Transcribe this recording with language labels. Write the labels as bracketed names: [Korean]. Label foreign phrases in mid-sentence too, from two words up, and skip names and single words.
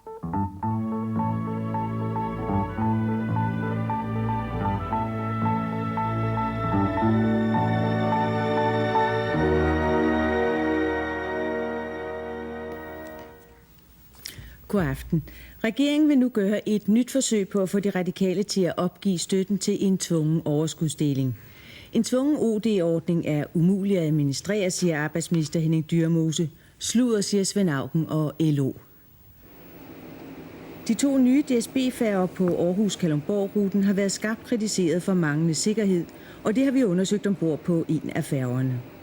[Danish] God aften. Regeringen vil nu gøre et nyt forsøg på at få de radikale til at opgive støtten til en tvungen overskudsdeling. En tvungen OD-ordning er umulig at administrere, siger arbejdsminister Henning Dyremose. Sludder, siger Svend Auken og LO. De 2 nye DSB-færger på Aarhus-Kalundborg-ruten har været skarpt kritiseret for manglende sikkerhed, og det har vi undersøgt ombord på en af færgerne.